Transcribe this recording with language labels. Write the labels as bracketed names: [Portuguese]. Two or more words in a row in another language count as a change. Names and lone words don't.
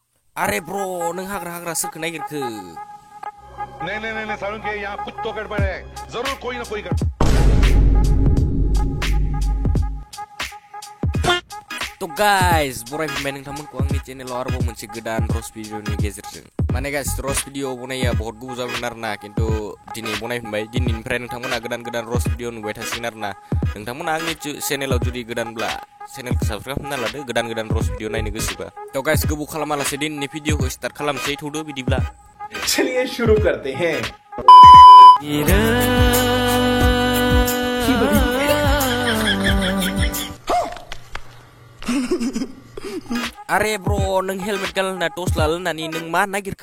[Bodo] अरे ब्रो नों हाग्रा हाग्रा सोरखौ नागिरखो? [Hindi] नहीं सारुण के यहाँ कुछ तो गड़बड़ है, जरूर कोई ना कोई गड़बड़। [Bodo] तो गाइस बरायफिनबाय नोंथांमोनखौ आंनि चेनेलाव आरोबाव मोनसे गोदान रस भिडिअनि गेजेरजों। माने गाइस रस भिडिअ बनाया बहुत गोबाव जाबायमोन आरोना, खिन्थु दिनै बनायफिनबाय। दिनैनिफ्राय नोंथांमोना गोदान रस भिडिअ नुबाय थासिगोन आरोना। नोंथांमोना आंनि चेनेलाव जुदि गोदानब्ला चेनेलखौ साबस्क्राइब खालामना लादो, गोदान रस भिडिअ नायनो गोसोबा। तो गाइस गोबाव खालामालासे दिनैनि भिडिअखौ स्टार्ट खालामसै, थौदो बिदिब्ला। [Hindi] चलिए शुरू करते हैं। [Bodo] अरे ब्रो नों हेलमेट गानना टर्च लानानै नों मा नागिरखो?